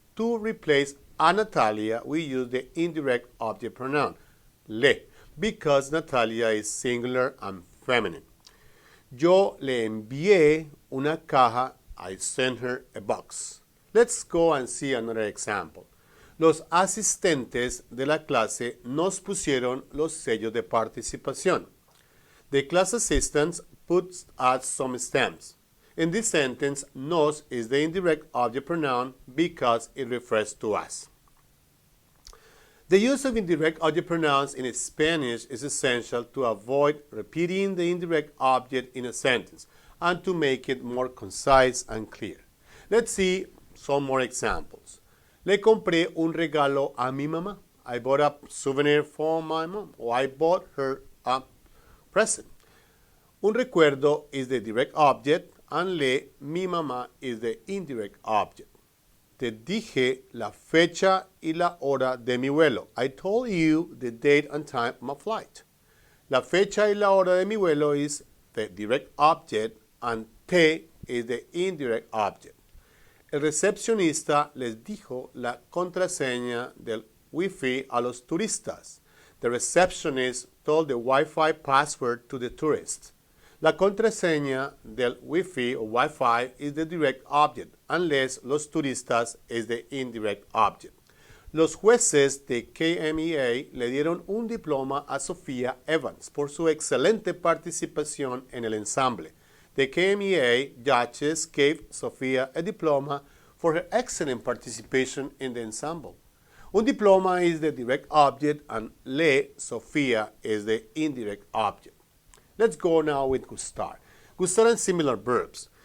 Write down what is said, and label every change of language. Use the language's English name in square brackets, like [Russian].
[English] To replace a Natalia, we use the indirect object pronoun, le, because Natalia is singular and feminine. [Spanish] Yo le envié una caja. [English] I sent her a box. Let's go and see another example. [Spanish] Los asistentes de la clase nos pusieron los sellos de participación. [English] The class assistants put us some stamps. In this sentence, nos is the indirect object pronoun because it refers to us. The use of indirect object pronouns in Spanish is essential to avoid repeating the indirect object in a sentence and to make it more concise and clear. Let's see some more examples. [Spanish] Le compré un regalo a mi mamá. [English] I bought a souvenir for my mom. Or I bought her a present. Un recuerdo is the direct object and le, mi mamá, is the indirect object. [Spanish] Te dije la fecha y la hora de mi vuelo. [English] I told you the date and time of my flight. [Spanish] La fecha y la hora de mi vuelo [English] is the direct object and te is the indirect object. [Spanish] El recepcionista les dijo la contraseña del Wi-Fi a los turistas. [English] The receptionist told the Wi-Fi password to the tourists. [Spanish] La contraseña del Wi-Fi o Wi-Fi [English] is the direct object, unless los turistas is the indirect object. [Spanish] Los jueces de KMEA le dieron un diploma a Sofía Evans por su excelente participación en el ensamble. [English] The KMEA judges gave Sofía a diploma for her excellent participation in the ensemble. Un diploma is the direct object and le, Sofía, is the indirect object. Let's go now with gustar. Gustar and similar verbs.